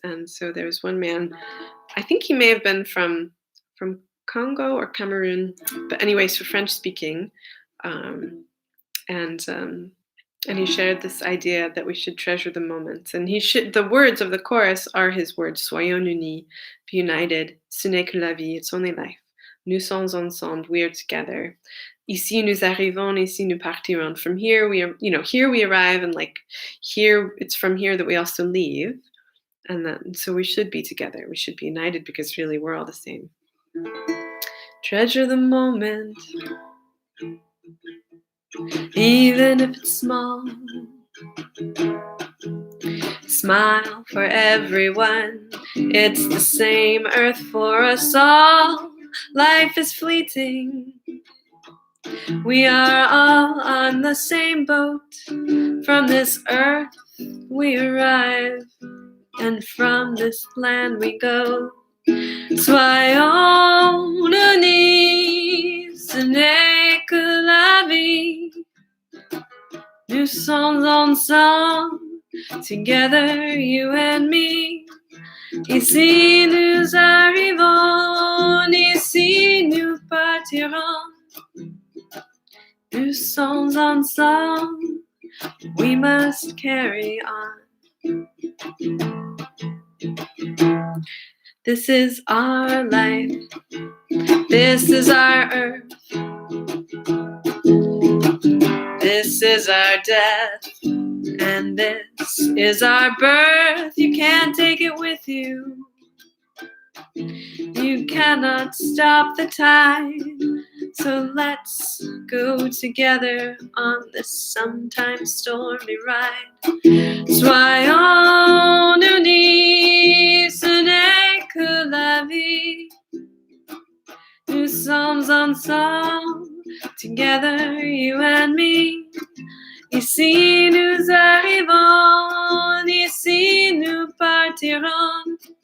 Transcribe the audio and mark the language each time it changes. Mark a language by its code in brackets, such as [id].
[en] And so there's one man, I think he may have been from Congo or Cameroon, but anyway, so French speaking, um, and um, and he shared this idea that we should treasure the moments. And the words of the chorus are his words: [fr] Soyons unis, [en] be united. [fr] Ce n'est que la vie. [en] It's only life. [fr] Nous sommes ensemble. [en] We are together. [fr] Ici nous arrivons, ici nous partirons. [en] From here we are, here we arrive, and like here, it's from here that we also leave. And so we should be together. We should be united because really we're all the same. Treasure the moment, even if it's small. Smile for everyone. It's the same earth for us all. Life is fleeting. We are all on the same boat. From this earth we arrive, and from this land we go. [fr] Soyons unis, ce n'est que la vie. Nous sommes ensemble, [en] together, you and me. [fr] Ici nous arrivons, ici nous partirons. Nous sommes ensemble, [en] we must carry on. This is our life, this is our earth, this is our death, and this is our birth. You can't take it with you. You cannot stop the tide. So let's go together on this sometimes stormy ride. [fr] Soyons unis, ce n'est que la vie. Nous sommes ensemble, [en] together, you and me. [fr] Ici nous arrivons, ici nous partirons.